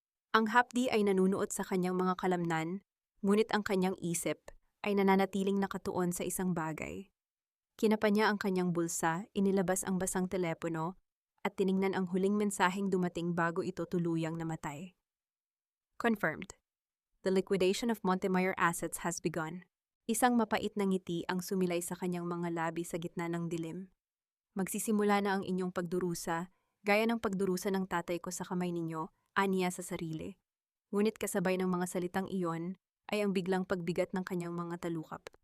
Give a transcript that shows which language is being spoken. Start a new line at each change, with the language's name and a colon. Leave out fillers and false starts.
Filipino: Ang hapdi ay nanunuot sa kanyang mga kalamnan, ngunit ang kanyang isip ay nananatiling nakatuon sa isang bagay. Kinapa niya ang kanyang bulsa, inilabas ang basang telepono, at tiningnan ang huling mensaheng dumating bago ito tuluyang namatay.
English: Confirmed. The liquidation of Montemayor assets has begun.
Filipino: Isang mapait na ngiti ang sumilay sa kanyang mga labi sa gitna ng dilim. Magsisimula na ang inyong pagdurusa, gaya ng pagdurusa ng tatay ko sa kamay ninyo, aniya sa sarili. Ngunit kasabay ng mga salitang iyon ay ang biglang pagbigat ng kanyang mga talukap.